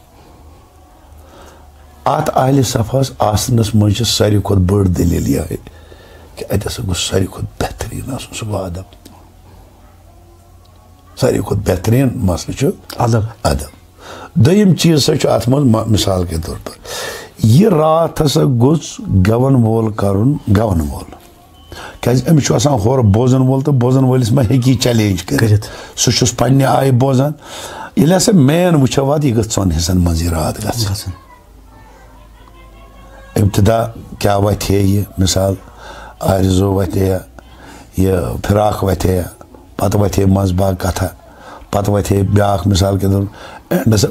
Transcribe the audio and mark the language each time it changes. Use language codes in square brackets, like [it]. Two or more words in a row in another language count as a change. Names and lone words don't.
[ks] اتھ اہلِ صفاہس آسنس منٛز چھِ ساروی کھۄتہٕ بٔڑ دٔلیٖل یِہے کہِ اتہِ ہسا گوٚژھ ساروی کھۄتہٕ بہتریٖن آسُن سُہ گوٚو ادب ساروی کھۄتہٕ بہتریٖن مسلہٕ چھُ ادب دوٚیِم چیٖز ہسا چھُ اتھ منٛز [ur] مثال کے طور پر [ks] یہِ راتھ ہسا گوٚژھ گٮ۪ون وول کرُن گٮ۪ون وول کیٛازِ أمِس چھُ آسان ہورٕ بوزن وول تہٕ بوزن وٲلِس ما ہیٚکہِ یہِ چیلینج کٔرِتھ سُہ چھُس پننہِ آیہِ بوزان ییٚلہِ ہسا مین وٕچھو اتھ یہِ گٔژھ 2 حِصن منٛز یہِ راتھ گژھٕنۍ ابتدا کیٛاہ وتھِ ہے یہِ مثال آرزوٗ وتھِ ہے یہِ فراق وتھِ ہے پتہٕ وتھِ ہے منٛزٕ باگ کتھا پتہٕ وتھِ ہے بیٛاکھ [ur] مثال کے طور [ks] اینٛڈ ہسا